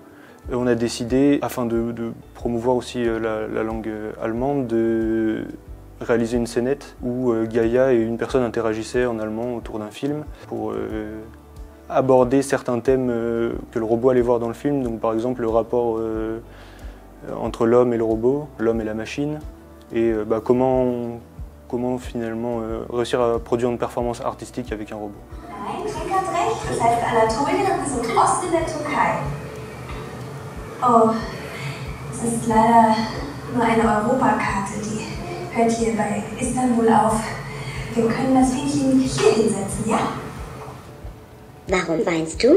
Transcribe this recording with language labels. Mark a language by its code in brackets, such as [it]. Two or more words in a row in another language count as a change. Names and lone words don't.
[fr] Et on a décidé, afin de promouvoir aussi la langue allemande, de réaliser une scénette où Gaia et une personne interagissaient en allemand autour d'un film pour aborder certains thèmes que le robot allait voir dans le film. Donc par exemple le rapport entre l'homme et le robot, l'homme et la machine, et comment finalement réussir à produire une performance artistique avec un robot. [de] Nein, Schenk hat recht. Das heißt Anatolien und wir sind Ost in der Türkei. Oh, es ist leider nur eine Europakarte, die hört hier bei Istanbul auf. Wir können das Fähnchen hier hinsetzen, ja? Warum weinst du?